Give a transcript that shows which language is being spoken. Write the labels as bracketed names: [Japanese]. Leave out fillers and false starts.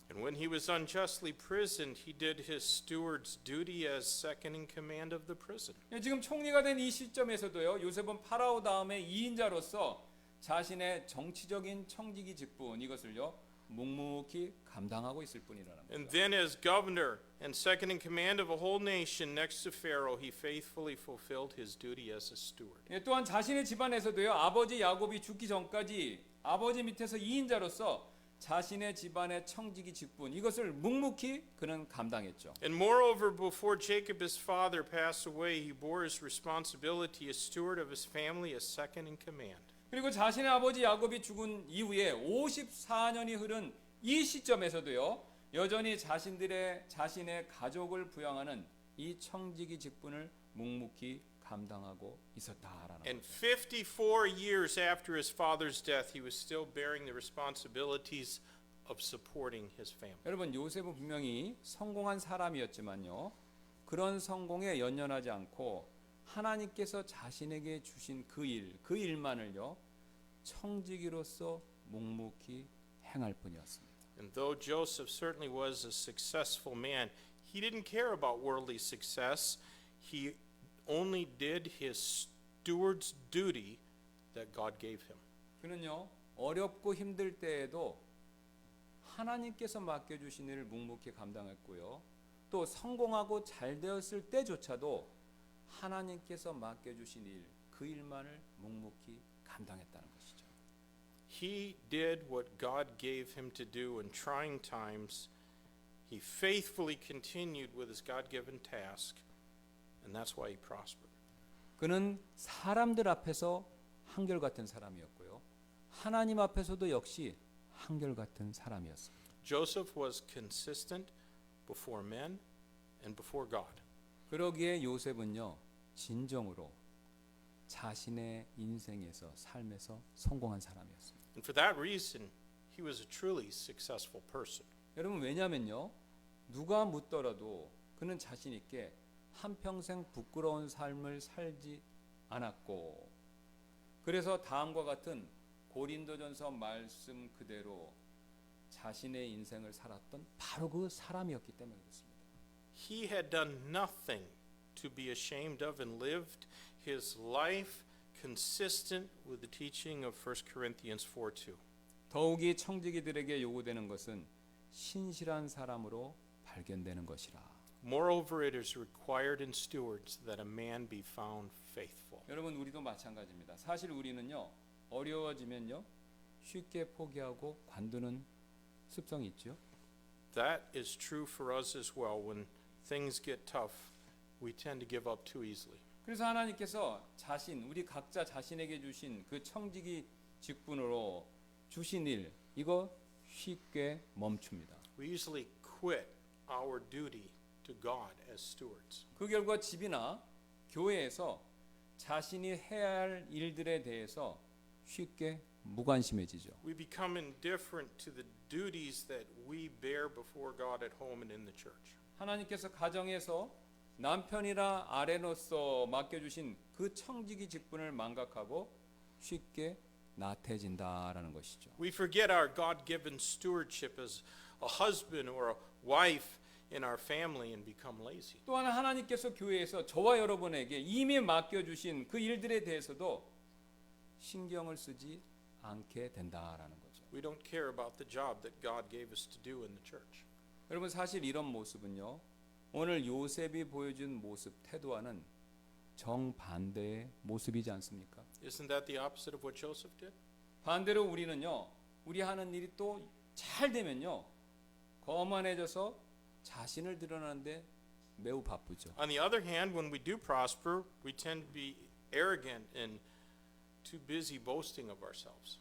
[English] And when he was unjustly prisoned, he did his steward's duty as second in command of the prison. [Korean] 지금 총리가 된 이 시점에서도요. 요셉은 파라오 다음에 2인자로서 자신의 정치적인 청지기 직분 이것을요. 묵묵히 감당하고 있을 뿐이라는 [English] And [Korean] 거죠. [English] then as governor and second in command of a whole nation next to Pharaoh, he faithfully fulfilled his duty as a steward. [Korean] 또한 자신의 집안에서도요. 아버지 야곱이 죽기 전까지 아버지 밑에서 2인자로서 자신의 집안의 청지기 직분 이것을 묵묵히 그는 감당했죠. [English] And moreover, before Jacob his father passed away, he bore his responsibility as steward of his family as second in command. [Korean] 그리고 자신의 아버지 야곱이 죽은 이후에 54년이 흐른 이 시점에서도요. 여전히 자신의 가족을 부양하는 이 청지기 직분을 묵묵히 감당하고 있었다라는 [English] And [Korean] 거죠. [English] 54 years after his father's death, he was still bearing the responsibilities of supporting his family. [Korean] 여러분 요셉은 분명히 성공한 사람이었지만요. 그런 성공에 연연하지 않고 하나님께서 자신에게 주신 그 일만을요. 청지기로서 묵묵히 행할 뿐이었습니다. [English] And though Joseph certainly was a successful man, he didn't care about worldly success. He only did his steward's duty that God gave him. [Korean] 그는요. 어렵고 힘들 때에도 하나님께서 맡겨주신 일을 묵묵히 감당했고요. 또 성공하고 잘 되었을 때조차도 하나님께서 맡겨주신 일, 그 일만을 묵묵히 감당했다는 것이죠. [English] He did what God gave him to do in trying times. He faithfully continued with his God-given task, and that's why he prospered. [Korean] 그는 사람들 앞에서 한결같은 사람이었고요. 하나님 앞에서도 역시 한결같은 사람이었습니다. [English] Joseph was consistent before men and before God. [Korean] 그러기에 요셉은요. 진정으로 자신의 인생에서 삶에서 성공한 사람이었습니다. [English] And for that reason, he was a truly successful person. [Korean] 여러분 왜냐면요. 누가 묻더라도 그는 자신 있게 한평생 부끄러운 삶을 살지 않았고 그래서 다음과 같은 고린도전서 말씀 그대로 자신의 인생을 살았던 바로 그 사람이었기 때문에 그렇습니다. [English] He had done nothing to be ashamed of and lived his life consistent with the teaching of 1 Corinthians 4:2. [Korean] 더욱이 청지기들에게 요구되는 것은 신실한 사람으로 발견되는 것이라. [English] Moreover, it is required in stewards that a man be found faithful. [Korean] 여러분 우리도 마찬가지입니다. 사실 우리는요. 어려워지면요. 쉽게 포기하고 관두는 습성이 있죠. [English] That is true for us as well. When things get tough, we tend to give up too easily. [Korean] 그래서 하나님께서 우리 각자 자신에게 주신 그 청지기 직분으로 주신 일 이거 쉽게 멈춥니다. [English] We usually quit our duty to God as stewards. [Korean] 그 결과 집이나 교회에서 자신이 해야 할 일들에 대해서 쉽게 무관심해지죠. [English] We become indifferent to the duties that we bear before God at home and in the church. [Korean] 하나님께서 가정에서 남편이나 아내로서 맡겨주신 그 청지기 직분을 망각하고 쉽게 나태해진다라는 것이죠. [English] We forget our God-given stewardship as a husband or a wife in our family and become lazy. [Korean] 또한 하나님께서 교회에서 저와 여러분에게 이미 맡겨주신 그 일들에 대해서도 신경을 쓰지 않게 된다라는 거죠. [English] We don't care about the job that God gave us to do in the church. [Korean] 여러분 사실 이런 모습은요. 오늘 요셉이 보여준 모습, 태도와는 정반대의 모습이지 않습니까? [English] Isn't that the opposite of what Joseph did? [Korean] 반대로 우리는요. 우리 하는 일이 또 잘 되면요. 거만해져서 자신을 드러내는데 매우 바쁘죠. [English] On the other hand, when we do prosper, we tend to be arrogant and too busy boasting of ourselves.